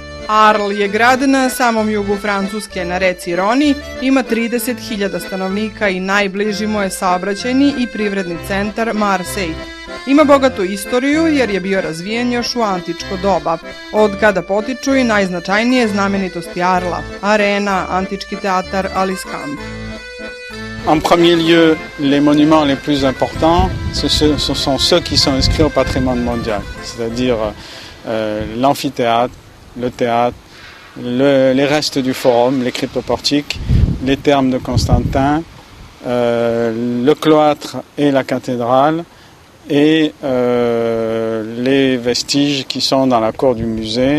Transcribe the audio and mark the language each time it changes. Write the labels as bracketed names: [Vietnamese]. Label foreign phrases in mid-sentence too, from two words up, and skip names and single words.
[Serbian] Arles je grad na samom jugu Francuske na reci Roni, ima 30.000 stanovnika i najbliži mu je saobraćajni i privredni centar Marseille. Ima bogatu istoriju jer je bio razvijen još u antičko doba, od kada potiču i najznačajnije znamenitosti Arla, arena, antički teatar, ali Skamp. [French] En premier lieu, les monuments les plus importants, ce sont ceux qui sont inscrits au patrimoine mondial, c'est-à-dire l'amphithéâtre, le théâtre, les restes du forum, les cryptoportiques, les thermes de Constantin, le cloître et la cathédrale, et les vestiges qui sont dans la cour du musée.